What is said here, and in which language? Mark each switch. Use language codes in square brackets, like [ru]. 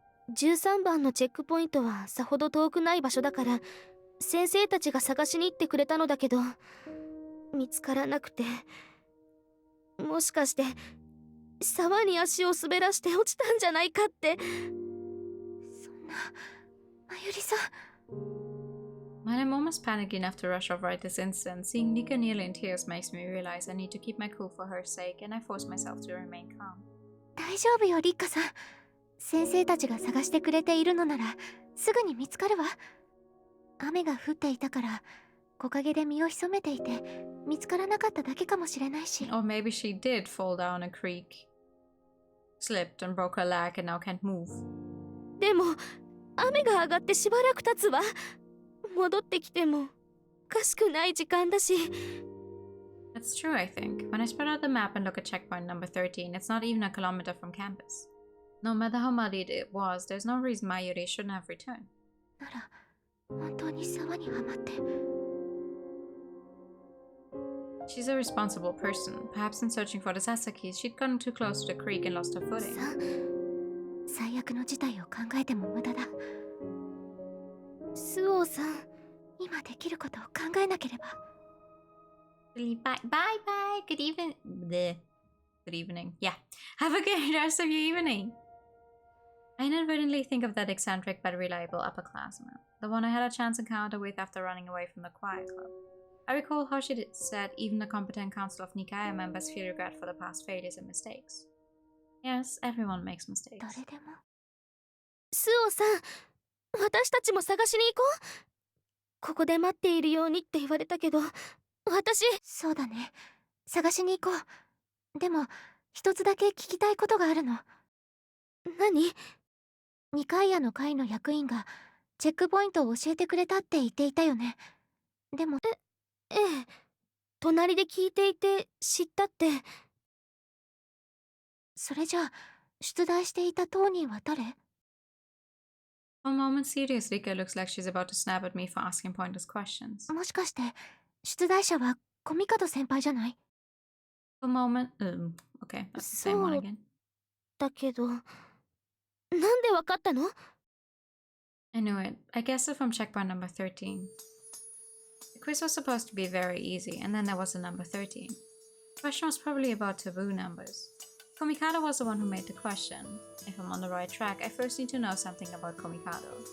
[ja] 13番のチェックポイントはさほど遠くない場所だから先生たちが探しに行ってくれたのだけど、見つからなくて。もしかして沢に足を滑らして落ちたんじゃないかって。そんな、まゆりさん。 [en] When I'm almost panicked enough to rush off right this instant, seeing Nika nearly in tears makes me realize I need to keep my cool for her sake, and I force myself to remain calm. [ja] 大丈夫よ、リッカさん。先生たちが探してくれているのならすぐに見つかるわ。雨が降っていたから木陰で身を潜めていて見つからなかっただけかもしれないし。 [en] Or maybe she did fall down a creek, slipped and broke her leg and now can't move. [ja] でも雨が上がってしばらく経つわ。戻ってきてもおかしくない時間だし。 [en] That's true, I think. When I spread out the map and look at checkpoint number 13, it's not even a kilometer from campus. No matter how muddy it was, there's no reason Mayuri shouldn't have returned. [ja] なら本当に沢にはまって。 [en] She's a responsible person. Perhaps in searching for the Sasakis, she'd gotten too close to the creek and lost her footing. [ja] さあ、最悪の事態を考えても無駄だ。スオさん、今できることを考えなければ。 [en] Bye bye. Good evening. Good evening. Yeah. Have a good rest of your evening. I inadvertently think of that eccentric but reliable upperclassman, the one I had a chance encounter with after running away from the choir club. I recall how she said even the competent council of Nikaya members feel regret for the past failures and mistakes. Yes, everyone makes mistakes. [ja] 誰でも。スオさん、私たちも探しに行こう。ここで待っているようにって言われたけど、私。そうだね。探しに行こう。でも一つだけ聞きたいことがあるの。何？ニカイヤの会の役員がチェックポイントを教えてくれたって言っていたよね。でもええ、隣で聞いていて知ったって。それじゃあ出題していた当人は誰？ [en] For a moment, serious Rika looks like she's about to snap at me for asking pointless questions. [ja] もしかして出題者はコミカド先輩じゃない？ [en] For a moment, okay, that's the same one again. [ja] だけど、なんでわかったの？ [en] I knew it. I guessed it from checkpoint number 13. The quiz was supposed to be very easy, and then there was the number 13. The question was probably about taboo numbers. Komikado was the one who made the question. If I'm on the right track, I first need to know something about Komikado.